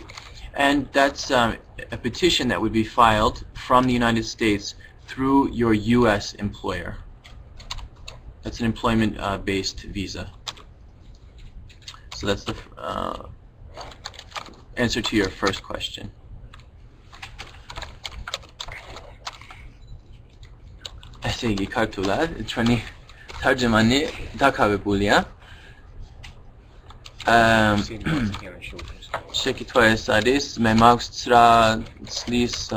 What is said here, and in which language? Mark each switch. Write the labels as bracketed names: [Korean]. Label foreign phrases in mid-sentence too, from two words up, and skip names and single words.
[English] And that's a petition that would be filed from the United States through your U.S. employer. That's an employment-based visa. So that's the answer to your first question. [Georgian] ესე იგი ქართულად ჩვენი თარჯმანი დაკავებულია. შეკითხვა ეს არის, მე მაქვს 9 წლის